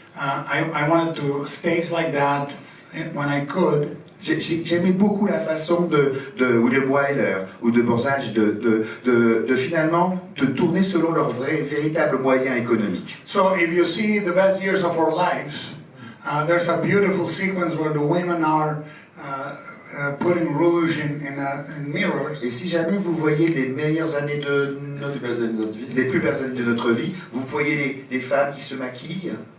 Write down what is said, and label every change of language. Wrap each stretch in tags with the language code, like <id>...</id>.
<en>I wanted to stage like that when I could.</en> <fr>J'aimais beaucoup la façon de William Wyler ou de Borsage de finalement de tourner selon leurs véritables moyens économiques.</fr> <en>So if you see the best years of our lives, there's a beautiful sequence where the women are putting rouge in mirrors.</en> <fr>Et si jamais vous voyez les meilleures années de notre, les plus belles années de notre vie, vous voyez les femmes qui se maquillent.</fr>